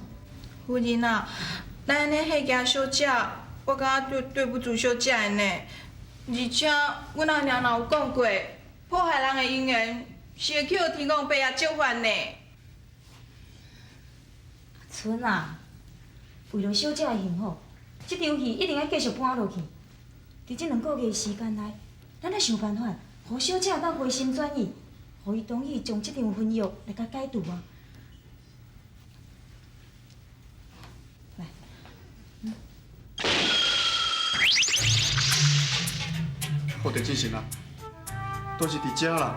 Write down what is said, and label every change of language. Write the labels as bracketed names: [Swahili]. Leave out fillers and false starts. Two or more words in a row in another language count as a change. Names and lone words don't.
[Min Nan Chinese] 夫人啊，咱安尼吓惊小姐，我感觉对不住小姐的呢。而且阮阿娘若有讲过，破坏人的姻缘是会去互天公伯爷借还呢。春啊，为了小姐的幸福，这场戏一定要继续搬落去。伫这2个月的时间内，咱要想办法，互小姐当回心转意，互伊同意将这场婚约来甲解除啊。来，好着进行啦，都是伫遮啦。